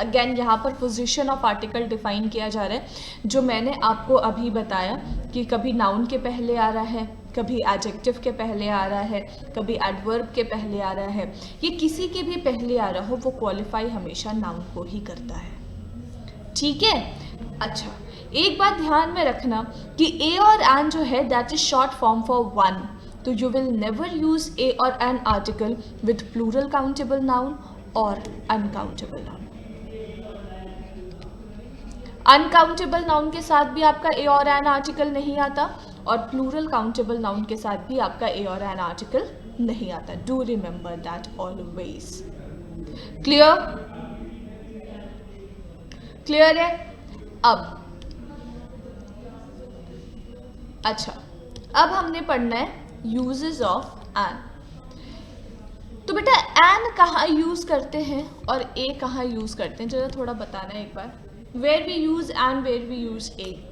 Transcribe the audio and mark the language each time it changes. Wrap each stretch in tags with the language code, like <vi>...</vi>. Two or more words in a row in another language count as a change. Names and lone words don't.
<hi>अगेन यहाँ पर</hi> <en>position of article</en> <hi>डिफाइन किया जा रहा है, जो मैंने आपको अभी बताया कि कभी नाउन के पहले आ रहा है, कभी एडजेक्टिव के पहले आ रहा है, कभी एडवर्ब के पहले आ रहा है, ये किसी के भी पहले आ रहा हो, वो क्वालिफाई हमेशा नाउन को ही करता है। ठीक है, अच्छा एक बात ध्यान में रखना कि ए और एन जो है</hi> <en>that is short form for one, तो you will never use a or an article with plural countable noun or uncountable noun. Uncountable noun</en> <hi>के साथ भी आपका a और</hi> <en>an article</en> <hi>नहीं आता, और</hi> <en>plural countable noun</en> <hi>के साथ भी आपका a और</hi> <en>an article</en> <hi>नहीं आता.</hi> <en>Do remember that always. Clear? Clear है?</en> <hi>अब अच्छा, अब हमने पढ़ना है</hi> <en>uses of an.</en> <hi>तो बेटा एन कहाँ यूज करते हैं और ए कहाँ यूज करते हैं, जरा थोड़ा बताना है एक बार।</hi> <en>where we use an, where we use a.</en>